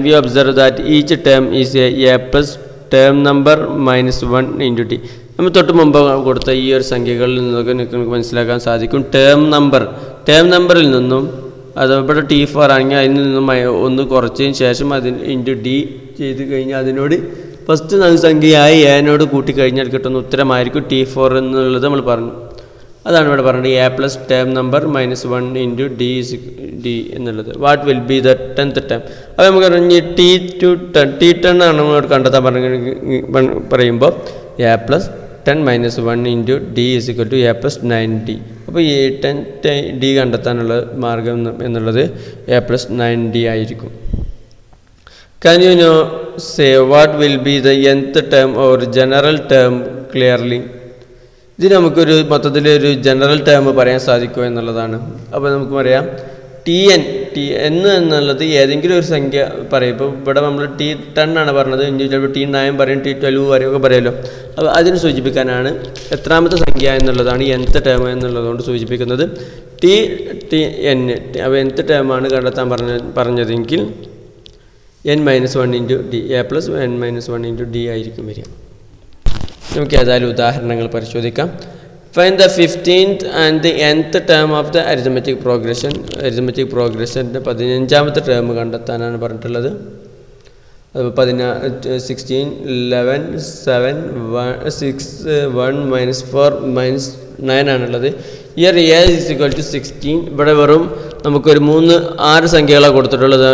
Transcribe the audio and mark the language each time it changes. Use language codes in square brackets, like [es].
[en] We observe that each term is a plus term number minus 1 into d. [ml] നമ്മൾ തൊട്ട് മുമ്പ് കൊടുത്ത ഈ ഒരു സംഖ്യകളിൽ നിന്നൊക്കെ നിങ്ങൾക്ക് മനസ്സിലാക്കാൻ സാധിക്കും. ടേം നമ്പറിൽ നിന്നും അത് ഇവിടെ T4 ആണെങ്കിൽ അതിൽ നിന്നും 1 കുറച്ചതിന് ശേഷം അതിന് ഇൻറ്റു ഡി ചെയ്ത് കഴിഞ്ഞാൽ അതിനോട് ഫസ്റ്റ് സംഖ്യയായ എനോട് കൂട്ടിക്കഴിഞ്ഞാൽ കിട്ടുന്ന ഉത്തരമായിരിക്കും T4 എന്നുള്ളത് നമ്മൾ പറഞ്ഞു. അതാണ് ഇവിടെ പറഞ്ഞത് [en] a plus term number minus 1 into d [ml] എന്നുള്ളത്. [en] What will be the 10th term? [ml] അപ്പോൾ നമുക്ക് പറഞ്ഞ് T10 ആണ് നമ്മളോട് കണ്ടെത്താൻ പറയുമ്പോൾ [en] A plus 10 minus 1 into d is equal to a plus 9D. [ml] അപ്പോൾ ഈ 10D കണ്ടെത്താനുള്ള മാർഗം എന്നുള്ളത് എ പ്ലസ് 9D ആയിരിക്കും. [en] Can you know say what will be the nth term or general term clearly? [ml] ഇത് നമുക്കൊരു മൊത്തത്തിലൊരു ജനറൽ ടേം പറയാൻ സാധിക്കുമോ എന്നുള്ളതാണ്. അപ്പോൾ നമുക്ക് പറയാം Tn എന്നുള്ളത് ഏതെങ്കിലും ഒരു സംഖ്യ പറയും. ഇപ്പോൾ ഇവിടെ നമ്മൾ T10 ആണ് പറഞ്ഞത്, ഇനി ചിലപ്പോൾ T9 പറയും, T12 പറയും ഒക്കെ പറയുമല്ലോ. അപ്പോൾ അതിന് സൂചിപ്പിക്കാനാണ് എത്രാമത്തെ സംഖ്യ എന്നുള്ളതാണ് nth ടേം എന്നുള്ളതുകൊണ്ട് സൂചിപ്പിക്കുന്നത്. Tn. അപ്പോൾ nth ടേമാണ് കണ്ടെത്താൻ പറഞ്ഞതെങ്കിൽ n-1 into D, [en] a plus n-1 into d [ml] ആയിരിക്കും വരിക. നമുക്ക് ഏതായാലും ഉദാഹരണങ്ങൾ പരിശോധിക്കാം. [en] Find the 15th and the nth term of the arithmetic progression. [ml] Arithmetic പ്രോഗ്രഷൻ്റെ 15ാമത്തെ term കണ്ടെത്താനാണ് പറഞ്ഞിട്ടുള്ളത്. അത് 16, 11, 7, 6, 1, -4, -9 ആണുള്ളത്. [en] Here a is equal to 16. [ml] ഇവിടെ വെറും നമുക്കൊരു 6 സംഖ്യകളാണ് കൊടുത്തിട്ടുള്ളത്.